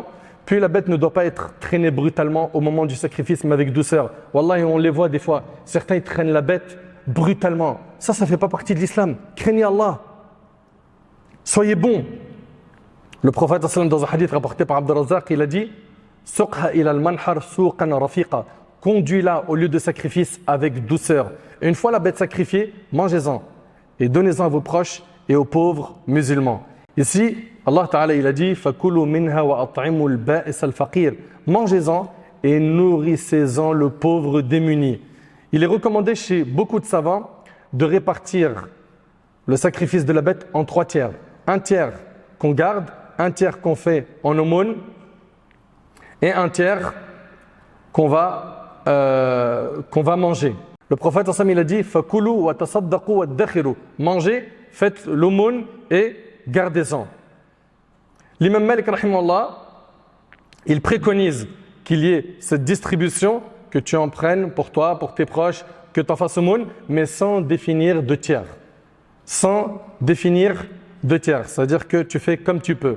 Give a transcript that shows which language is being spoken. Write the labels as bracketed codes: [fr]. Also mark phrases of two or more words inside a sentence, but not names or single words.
[fr] Puis la bête ne doit pas être traînée brutalement au moment du sacrifice, mais avec douceur. Wallahi, on les voit des fois. Certains ils traînent la bête brutalement. Ça ne fait pas partie de l'islam. Craignez Allah. Soyez bons. Le prophète dans un hadith rapporté par Abd al-Razzaq, il a dit « [ar] سقها إلى المنحر سوقا رفيقا [fr] » Conduis-la au lieu de sacrifice avec douceur. Et une fois la bête sacrifiée, mangez-en et donnez-en à vos proches et aux pauvres musulmans. Ici, [ar] الله تعالى [fr] il a dit [ar] فكلوا منها وأطعموا البائس الفقير. [fr] Mangez-en et nourrissez-en le pauvre démuni. Il est recommandé chez beaucoup de savants de répartir le sacrifice de la bête en 3 tiers. 1 tiers qu'on garde, 1 tiers qu'on fait en aumône et 1 tiers qu'on va manger. Le prophète il a dit [ar] فكلوا وتصدقوا وادخروا. [fr] Mangez, faites l'aumône et gardez-en. L'imam Malik rahimahullah, il préconise qu'il y ait cette distribution que tu en prennes pour toi, pour tes proches, que tu en fasses aumône, mais sans définir de tiers. Sans définir de tiers, c'est-à-dire que tu fais comme tu peux.